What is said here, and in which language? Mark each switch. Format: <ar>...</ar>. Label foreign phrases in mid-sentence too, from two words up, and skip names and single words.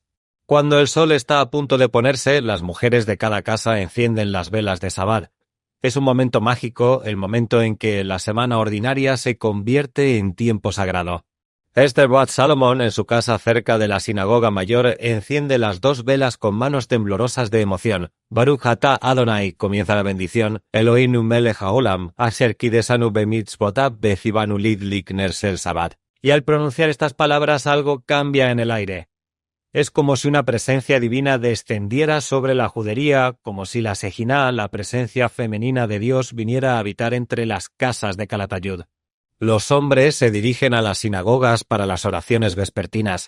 <es>Cuando el sol está a punto de ponerse, las mujeres de cada casa encienden las velas de Sabbat. Es un momento mágico, el momento en que la semana ordinaria se convierte en tiempo sagrado. Esther Bat Salomón, en su casa cerca de la sinagoga mayor, enciende las 2 velas con manos temblorosas de emoción.</es> <he>ברוך אתה אדוני,</he> <es>comienza la bendición.</es> <he>אלוהינו מלך העולם, אשר קדשנו במצוותיו וצונו להדליק נר של שבת.</he> <es>Y al pronunciar estas palabras algo cambia en el aire. Es como si una presencia divina descendiera sobre la judería, como si la Sejiná, la presencia femenina de Dios, viniera a habitar entre las casas de Calatayud. Los hombres se dirigen a las sinagogas para las oraciones vespertinas.</es>